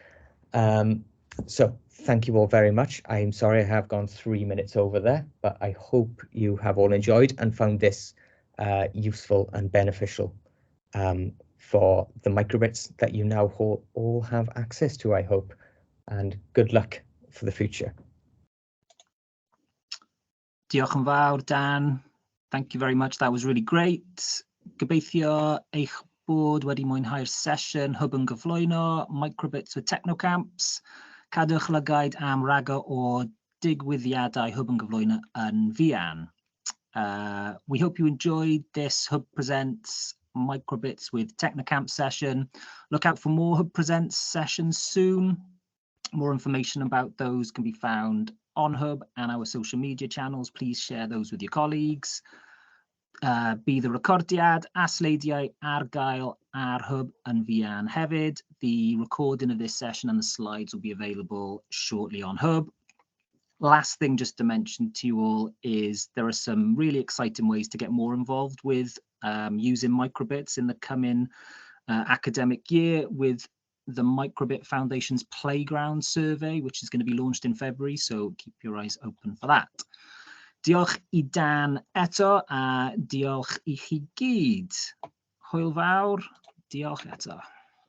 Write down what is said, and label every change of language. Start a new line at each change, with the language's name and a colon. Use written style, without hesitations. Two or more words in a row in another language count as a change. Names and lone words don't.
English: So thank you all very much. I'm sorry I have gone 3 minutes over there, but I hope you have all enjoyed and found this useful and beneficial for the microbits that you now all have access to, I hope. And good luck for the future.
Welsh: Diolch yn fawr, Dan.
English: Thank you very much. That was really great.
Welsh: Gobeithio eich bod wedi mwynhau'r sesiwn Hwb yn gyflwyno Microbits with Technocamps. Cadwch lygaid am ragor o digwyddiadau Hwb yn gyflwyno yn fuan.
English: We hope you enjoyed this Hwb Presents Microbits with Technocamps session. Look out for more Hwb Presents sessions soon. More information about those can be found on Hwb and our social media channels. Please share those with your colleagues.
Welsh: Bydd y recordiad a sleidiau ar gael ar Hwb yn fuan hefyd.
English: The recording of this session and the slides will be available shortly on Hwb. Last thing just to mention to you all is there are some really exciting ways to get more involved with using microbits in the coming academic year with the Microbit Foundation's Playground Survey, which is going to be launched in February, so keep your eyes open for that.
Welsh: Diolch I Dan eto, a diolch I chi gyd. Hwyl fawr, diolch eto.